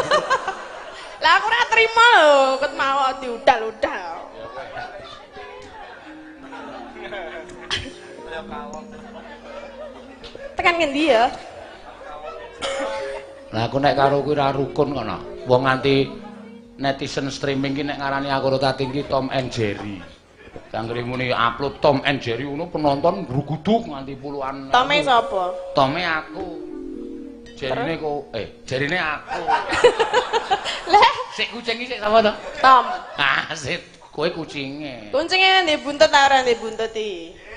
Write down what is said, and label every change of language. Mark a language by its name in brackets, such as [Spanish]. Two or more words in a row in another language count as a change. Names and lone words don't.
[Javanese] Lah aku ora trima lho, ket mau diudal-udal. Tekan ngendi ya? Lah aku nek karo kuwi ra rukun kono. Wong nganti netizen streaming ki nek ngarani aku karo Tating ki Tom and Jerry. Kanggere muni upload Tom and Jerry ngono penonton gruguduk nganti puluhan. Tome sapa? Tome aku. Jerine kok jerine aku. Lah, Sik kucing iki sik sapa to? Tom. Ah, sik kowe kucinge. Kucinge ndek buntut ta ora ndek buntut iki?